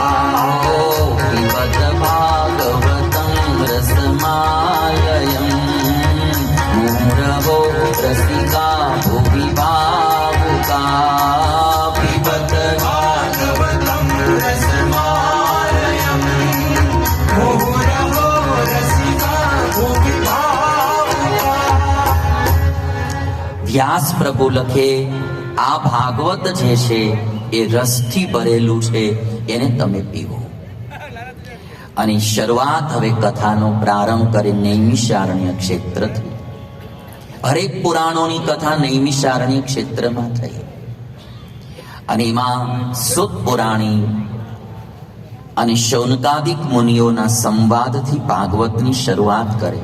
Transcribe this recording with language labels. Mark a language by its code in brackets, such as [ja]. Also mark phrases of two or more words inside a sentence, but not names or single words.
[sa] पिबत भागवतं रसमालयम् मुहुरवो रसिका भुविभावुका पिबत भागवतं रसमालयम् मुहुरहो रसिका विभावुका [gu] વ્યાસ પ્રભુ લખે આ ભાગવત જે છે એ રસથી ભરેલું છે, એને તમે પીવો. અને શરૂઆત હવે કથાનો પ્રારંભ કરી નૈમિષારણ્ય ક્ષેત્રથી. હરેક પુરાણોની કથા નૈમિષારણ્ય ક્ષેત્રમાં થઈ અને એમાં સુત પુરાણી અને શૌનકાદિક મુનિઓના સંવાદથી ભાગવતની શરૂઆત કરે.